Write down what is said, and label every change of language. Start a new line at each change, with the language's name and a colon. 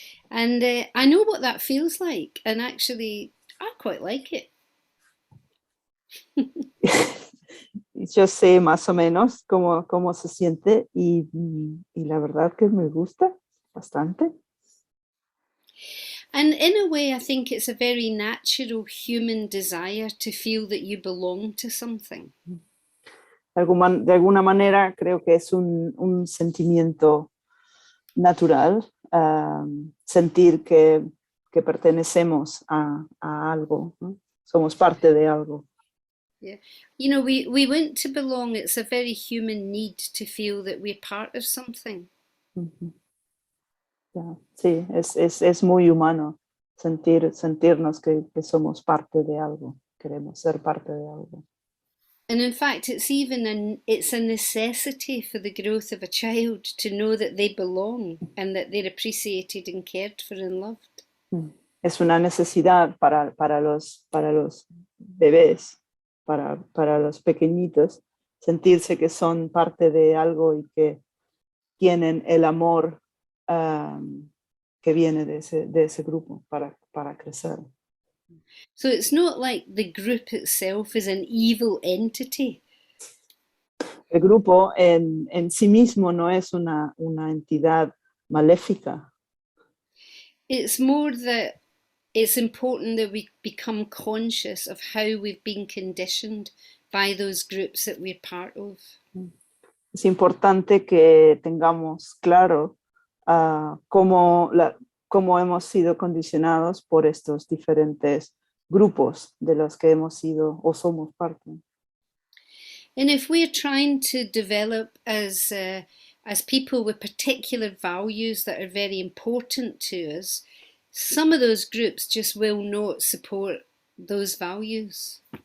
English: And I know what that feels like, and actually, I quite like it.
Spanish: Yo sé más o menos cómo se siente y la verdad que me gusta bastante.
English: And in a way, I think it's a very natural human desire to feel that you belong to something.
Spanish: De alguna manera creo que es un sentimiento natural, sentir que pertenecemos a algo, ¿no? Somos parte de algo.
English: Yeah. You know, we want to belong. It's a very human need to feel that we're part of something. Ujú.
Spanish: Ya, sí, es muy humano sentirnos que somos parte de algo, queremos ser parte de algo.
English: And in fact, it's a necessity for the growth of a child to know that they belong and that they're appreciated and cared for and loved. Mm.
Spanish: Es una necesidad para los bebés, para los pequeñitos, sentirse que son parte de algo y que tienen el amor que viene de ese grupo para crecer.
English: So it's not like the group itself is an evil entity.
Spanish: El grupo en sí mismo no es una entidad maléfica.
English: It's more that it's important that we become conscious of how we've been conditioned by those groups that we're part of.
Spanish: Es importante que tengamos claro cómo hemos sido condicionados por estos diferentes grupos de los que hemos sido o somos parte.
English: And if we're trying to develop as people with particular values that are very important to us, some of those groups just will not support those values.